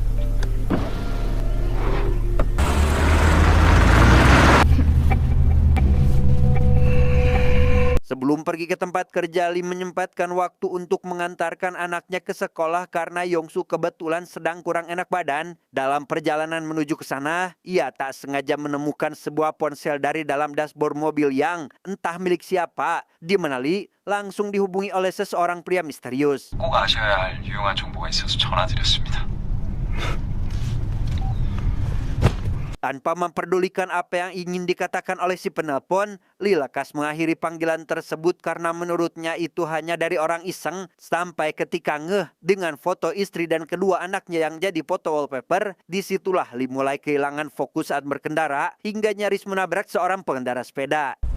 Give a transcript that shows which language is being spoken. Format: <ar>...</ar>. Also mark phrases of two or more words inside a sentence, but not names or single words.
<id>Sebelum pergi ke tempat kerja, Lee menyempatkan waktu untuk mengantarkan anaknya ke sekolah karena Yongsu kebetulan sedang kurang enak badan. Dalam perjalanan menuju ke sana, ia tak sengaja menemukan sebuah ponsel dari dalam dashboard mobil yang entah milik siapa. Di mana Lee langsung dihubungi oleh seseorang pria misterius.</id> <ko>꼭 아셔야 할 유용한 정보가 있어서 전화드렸습니다.</ko> <id>Tanpa memperdulikan apa yang ingin dikatakan oleh si penelpon, Lee lekas mengakhiri panggilan tersebut karena menurutnya itu hanya dari orang iseng. Sampai ketika ngeh dengan foto istri dan kedua anaknya yang jadi foto wallpaper, disitulah Lee mulai kehilangan fokus saat berkendara hingga nyaris menabrak seorang pengendara sepeda.</id>